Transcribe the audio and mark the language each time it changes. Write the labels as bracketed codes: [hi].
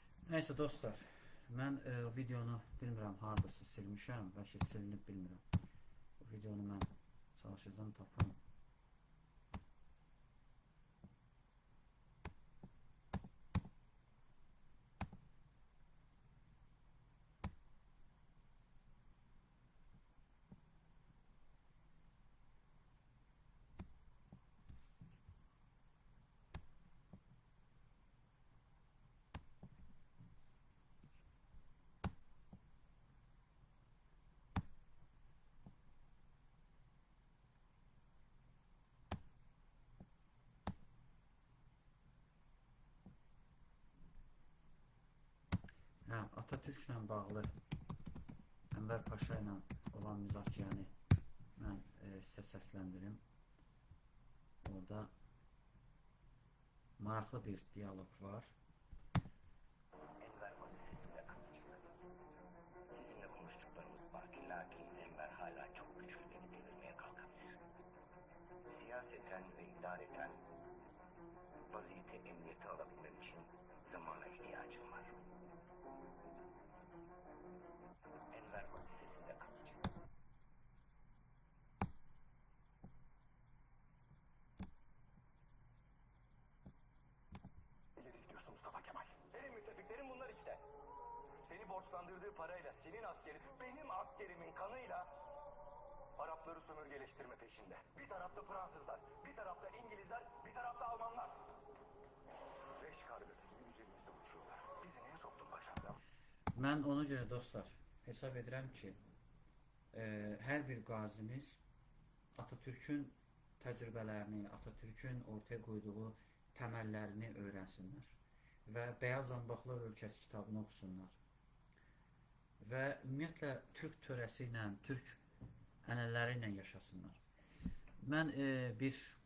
[az] Neyse dostlar, mən videonu bilmirəm hardasa silmişəm, bəlkə silinib bilmirəm. Bu videonu mən çalışacağım tapım. Atatürklə bağlı Ənvər Paşa ilə olan müzakirəni mən sizə səsləndirim. Orada maraqlı bir diyalog var. [tr] Enver vazifesinde kalacak. Sizinle konuştuklarımız var ki lakin Enver hala çok güçlü, beni devirmeye kalkabilir. Siyaseten ve idareten vaziyeti emniyete alabilmem için zamana ihtiyacım var. Enver vazifesinde kalacak. İleri gidiyorsun Mustafa Kemal. Senin müttefiklerin bunlar işte. Seni borçlandırdığı parayla senin askerin, benim askerimin kanıyla Arapları sömürgeleştirme peşinde. Bir tarafta Fransızlar, bir tarafta İngilizler, bir tarafta Almanlar. Leş kargası gibi üzerimizde uçuyorlar. Bizi neye soktun paşam? [az] Mən ona görə dostlar hesab edirəm ki, hər bir qazimiz Atatürkün təcrübələrini, Atatürkün ortaya qoyduğu təməllərini öyrənsinlər və Bəyaz Zanbaqlar Ölkəsi kitabını oxusunlar və ümumiyyətlə Türk törəsi ilə, Türk ənənələri ilə yaşasınlar. Mən bir